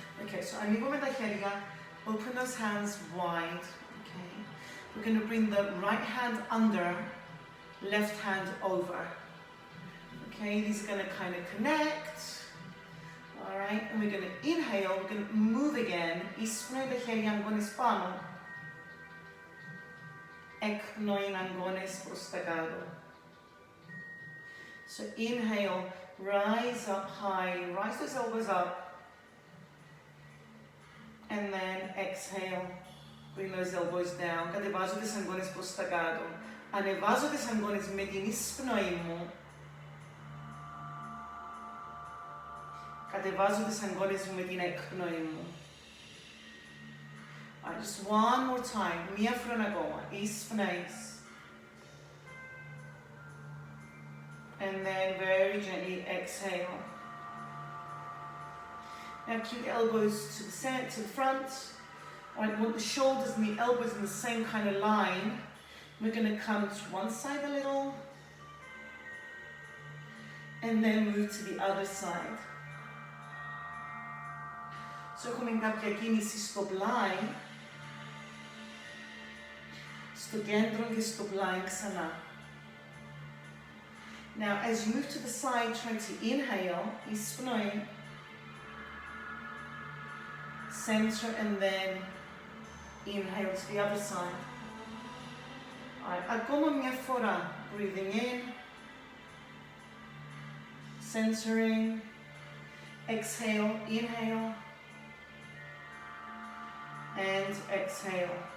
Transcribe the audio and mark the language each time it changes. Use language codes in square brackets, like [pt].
[en] Okay, so [el] ανοίγουμε τα χέρια, [en] open those hands wide. Okay. We're going to bring the right hand under, left hand over. Okay, these are going to kind of connect. Alright, and we're going to inhale, we're going to move again. [el] Εισπνοή τα χέρια αγκώνες πάνω. Εκπνοή αγκώνες προς τα κάτω. [en] So inhale, rise up high, rise those elbows up. And then exhale, bring those elbows down. [el] Κατεβάζω τις αγκώνες προς τα κάτω. Ανεβάζω τις αγκώνες με την εισπνοή μου. Κατεβάζω τις αγκώνες μου με την εκπνοή μου. [en] Alright, just one more time. [el] Μία φορά ακόμα. Εισπνέεις. [en] And then very gently exhale. Now keep the elbows to the center, to the front. Alright, want the shoulders and the elbows in the same kind of line. We're going to come to one side a little. And then move to the other side. [el] So έχουμε κάποια κίνηση στο πλάι, στο κέντρο και στο πλάι ξανά. [en] Now, as you move to the side, trying to inhale, [el] εισπνοή, [en] center, and then inhale to the other side. Alright, [el] ακόμα μια φορά, [en] breathing in, centering, exhale, inhale, and exhale.